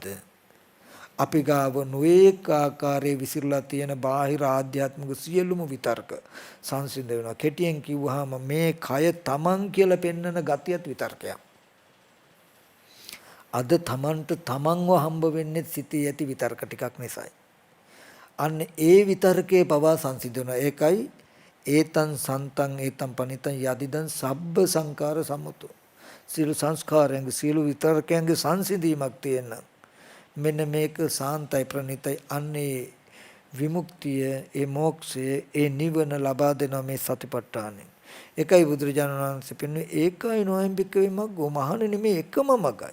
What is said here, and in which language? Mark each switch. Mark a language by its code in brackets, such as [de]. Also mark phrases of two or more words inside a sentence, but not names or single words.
[si] අපි ගාව නොඑක ආකාරයේ විසිරලා තියෙන බාහිර ආධ්‍යාත්මික සියලුම විතර්ක සංසිඳ වෙනවා. කෙටියෙන් කිව්වහම මේ කය තමන් කියලා පෙන්වන ගතියත් විතර්කයක්. අද තමන්ට තමන්ව හම්බ වෙන්නේ සිටී ඇති විතර්ක ටිකක් නිසායි. අන්න ඒ විතර්කේ පවා සංසිඳ වෙනවා. [pi] ඒකයි ඒතං සන්තං ඒතං පනිතං යදිදං සබ්බ සංකාර සමුතු. [si] සියලු සංස්කාරයන්ගේ සියලු විතර්කයන්ගේ සංසිඳීමක් තියෙනවා. මෙන්න මේක සාන්තයි ප්‍රණීතයි. අන්නේ විමුක්තිය ඒ මොක්ෂය ඒ නිවන ලබා දෙන මේ සතිපට්ඨානෙ. ඒකයි බුදුරජාණන් වහන්සේ පෙන්වන්නේ ඒකයි [pi] නොයම්බික වීමග්ගෝ [si] මහණෙනි මේ එකම මගයි.